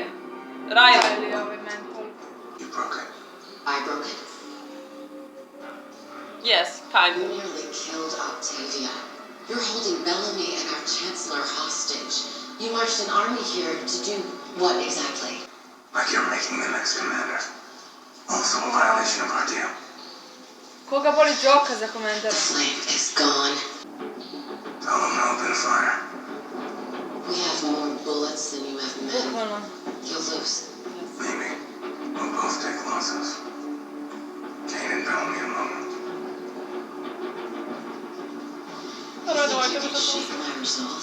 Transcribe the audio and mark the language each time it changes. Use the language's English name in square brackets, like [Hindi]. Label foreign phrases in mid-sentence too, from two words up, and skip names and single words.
[Serbian] Ili ovaj mental. [English] You broke it. I broke it. Yes, kind You of. nearly killed Octavia. You're holding Bellamy and our Chancellor hostage. You marched an army here to do what exactly? Like you're making the next commander. Also a violation of our deal. [Serbian] Koga boli džoka za komentar? [English] The flame is gone. Tell them to open fire. We have more bullets than you have men. [Serbian] Bukvalno. [English] You'll lose. Maybe. We'll both take losses. Kane and Bellamy alone. You think you can shake my resolve?